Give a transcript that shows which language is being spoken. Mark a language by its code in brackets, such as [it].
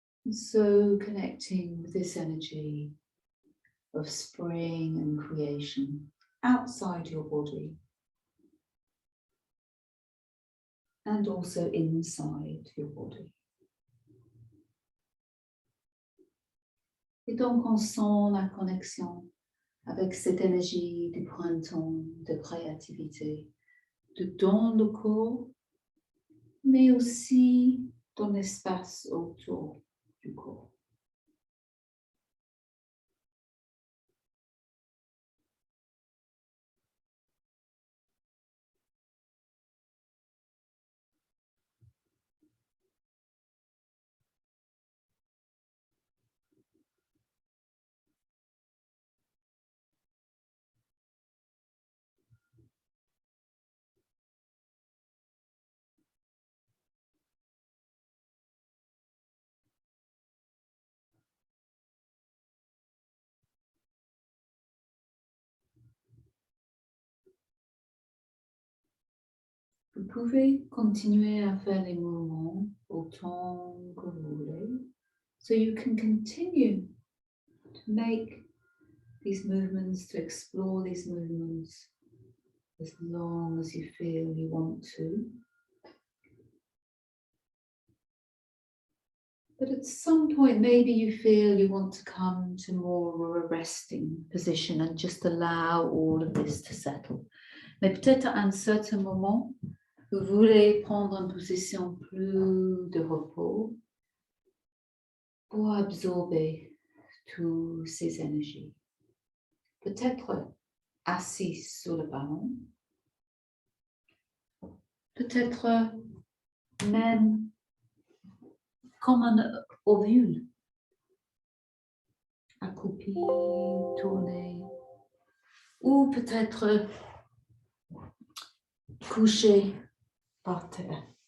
[en] So connecting with this energy of spring and creation outside your body and also inside your body. [fr] Et donc on sent la connexion avec cette énergie du printemps, de créativité, dans le corps, mais aussi dans l'espace autour du corps. Vous pouvez continuer à faire les mouvements autant que vous voulez. [en] So you can continue to make these movements, to explore these movements as long as you feel you want to. But at some point, maybe you feel you want to come to more of a resting position and just allow all of this to settle. [fr] Mais peut-être à un certain moment, vous voulez prendre une position plus de repos pour absorber toutes ces énergies. Peut-être assis sur le ballon, peut-être même comme un ovule, accroupi, tourné, ou peut-être couché par terre.